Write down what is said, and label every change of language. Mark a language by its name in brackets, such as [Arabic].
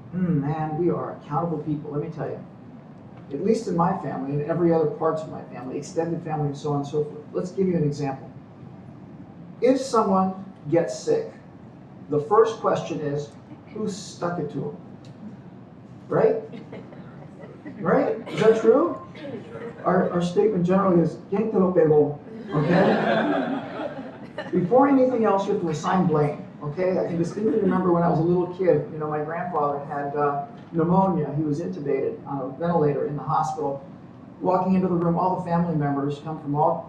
[English] Man, we are accountable people, let me tell you. At least in my family and every other parts of my family, extended family and so on and so forth. Let's give you an example. If someone gets sick, the first question is, who stuck it to them? Right? Right? Is that true? Our statement generally is, [Spanish] ¿quién te lo pegó? [English] Okay? Before anything else, you have to assign blame. Okay? I can distinctly remember when I was a little kid, you know, my grandfather had pneumonia. He was intubated on a ventilator in the hospital. Walking into the room, all the family members come from all